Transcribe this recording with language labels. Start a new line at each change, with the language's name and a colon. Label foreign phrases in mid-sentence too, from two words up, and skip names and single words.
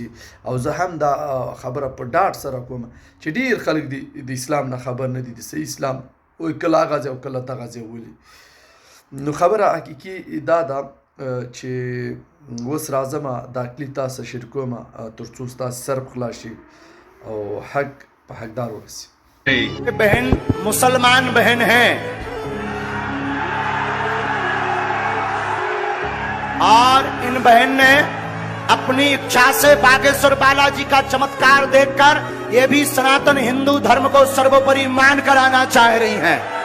Pashto: او زه هم دا خبره په ډاډ سره کوم چې ډېر خلک د اسلام نه خبر نه دي، د صحیح اسلام وایي کله هغه ځای او کله دغه ځای ولي. نو خبره حقیقي دا ده چې اوس راځم دا کلیپ تاسو شریکوم تر څو ستاسو سر په خلاص شي او حق په حقدار ورسي.
Hindi: बहन मुसलमान बहन है और इन बहन ने अपनी इच्छा से बागेश्वर बालाजी का चमत्कार देखकर ये भी सनातन हिंदू धर्म को सर्वोपरि मानकर आना चाह रही हैं।